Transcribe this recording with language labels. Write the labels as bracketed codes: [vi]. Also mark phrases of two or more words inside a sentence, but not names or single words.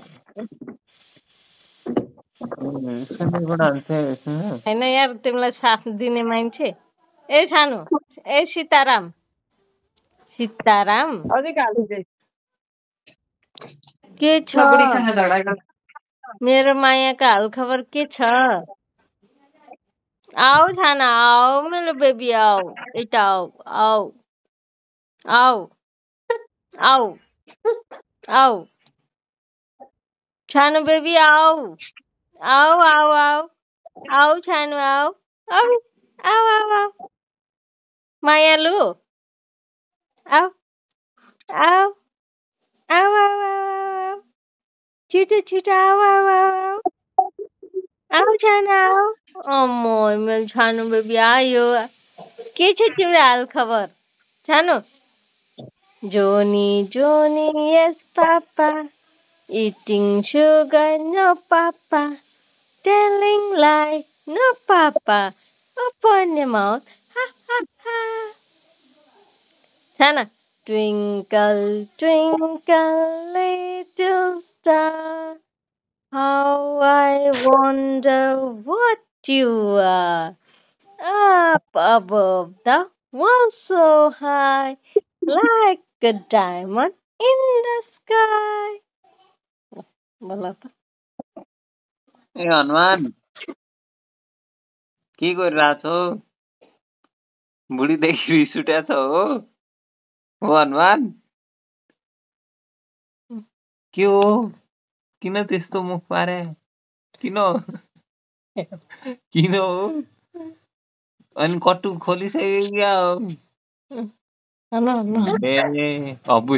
[ne] होइन यार तिमीलाई साथ दिने मान्छे ए सानो ए सीताराम सीताराम के छ मेरो मायाको हालखबर के छ आओ छाना आओ मेरो बेबी आओ यता आओ आओ आओ आओ आओ छानो बेबी आओ आओ आओ आओ आओ छानो आओ आओ आओ आओ आओ मायालु आओ आओ आओ आओ आओ छिटो छिटो आओ आओ आओ आओ छानो आओ अम्मो मेरो छानो बेबी आयो के छ तिम्रो हाल खबर छानो [en] Johny Johny yes papa eating sugar no papa telling lie no papa open your mouth ha ha ha छाना twinkle twinkle little star how I wonder what you are up above the world so high like a diamond in the sky [ne] बोला त ए हनुमान के गरिरहेछौ बुढीदेखि रिस उठेछ हो हनुमान के हो किन त्यस्तो मुख पारे किन किन हो अनि कट्टु खोलिसक्यो क्या ए अबु